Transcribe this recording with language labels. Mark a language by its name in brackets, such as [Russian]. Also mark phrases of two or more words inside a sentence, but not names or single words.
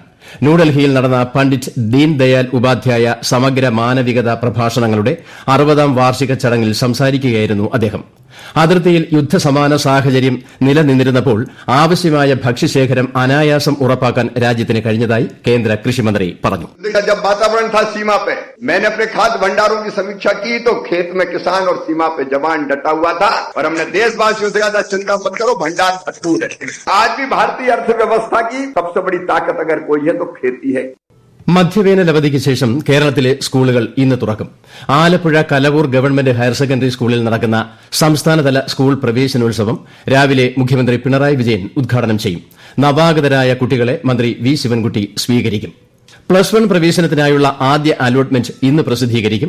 [Malayalam] ന്യൂഡൽഹിയിൽ നടന്ന പണ്ഡിറ്റ് ദീൻ ദയാൽ ഉപാധ്യായ സമഗ്ര മാനവികത പ്രഭാഷണങ്ങളുടെ 60ാം വാർഷിക ചടങ്ങിൽ സംസാരിക്കുകയായിരുന്നു അദ്ദേഹം. അതിർത്തിയിൽ യുദ്ധസമാന സാഹചര്യം നിലനിന്നിരുന്നപ്പോൾ ആവശ്യമായ ഭക്ഷ്യശേഖരം അനായാസം ഉറപ്പാക്കാൻ രാജ്യത്തിന് കഴിഞ്ഞതായി കേന്ദ്ര കൃഷിമന്ത്രി പറഞ്ഞു. [Hindi] जब वातावरण था सीमा पे, मैंने अपने खाद्य भंडारों की समीक्षा की तो खेत में किसान और सीमा पे जवान डटा हुआ था और हमने देशवासियों से कहा चिंता मत करो, भंडार भरपूर है. आज भी भारतीय अर्थव्यवस्था की सबसे बड़ी ताकत अगर कोई है तो खेती है. [Malayalam] മധ്യവേനൽ അവധിക്ക് ശേഷം കേരളത്തിലെ സ്കൂളുകൾ ഇന്ന് തുറക്കും. ആലപ്പുഴ കലവൂർ ഗവൺമെന്റ് ഹയർ സെക്കൻഡറി സ്കൂളിൽ നടക്കുന്ന സംസ്ഥാനതല സ്കൂൾ പ്രവേശനോത്സവം രാവിലെ മുഖ്യമന്ത്രി പിണറായി വിജയൻ ഉദ്ഘാടനം ചെയ്യും. നവാഗതരായ കുട്ടികളെ മന്ത്രി വി ശിവൻകുട്ടി സ്വീകരിക്കും. +1 പ്രവേശനത്തിനായുള്ള ആദ്യ അലോട്ട്മെന്റ് ഇന്ന് പ്രസിദ്ധീകരിക്കും.